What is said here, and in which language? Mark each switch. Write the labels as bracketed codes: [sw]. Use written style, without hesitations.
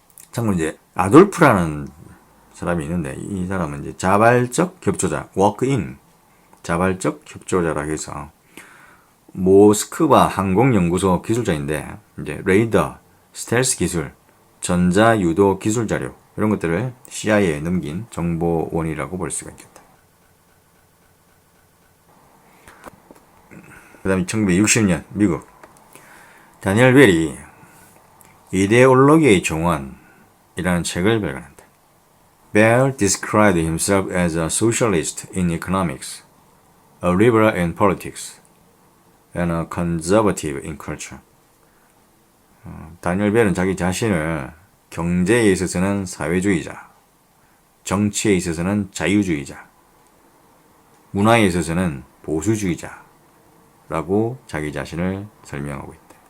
[ko] 참고로 이제 아돌프라는 사람이 있는데 이 사람은 이제 자발적 협조자, 워크인 자발적 협조자라고 해서 모스크바 항공연구소 기술자인데 이제 레이더, 스텔스 기술, 전자유도 기술 자료 이런 것들을 CIA에 넘긴 정보원이라고 볼 수가 있겠다. 그 다음에 1960년 미국 다니엘 벨이 이데올로기의 종언이라는 책을 발간한다. [en] Bell described himself as a socialist in economics, a liberal in politics, and a conservative in culture. [ko] 다니엘 벨은 자기 자신을 경제에 있어서는 사회주의자, 정치에 있어서는 자유주의자, 문화에 있어서는 보수주의자라고 자기 자신을 설명하고 있다.